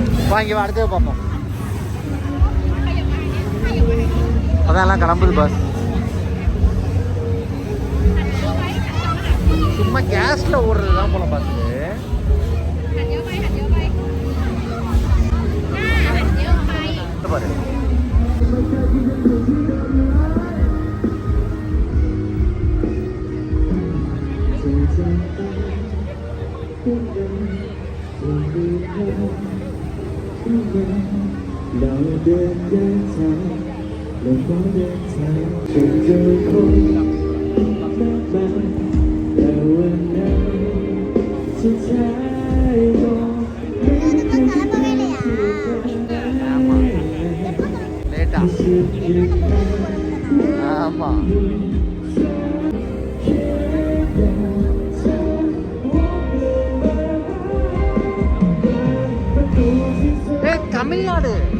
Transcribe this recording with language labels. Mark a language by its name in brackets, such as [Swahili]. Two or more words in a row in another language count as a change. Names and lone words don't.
[Tamil] வாங்கி அடுத்தது பார்ப்போம். அதான் எல்லாம் கிளம்புது பஸ். சும்மா கேஸ்ல ஓடுறது தான் போல பஸ். பாரு [Thai] เราเดินทางเราก็เดินทางจนเจอคนมากมายแต่วันนั้นสุดท้ายก็ไม่ได้คุยกัน [Tamil] லேட்டா. ஆமா தமிழ்நாடு.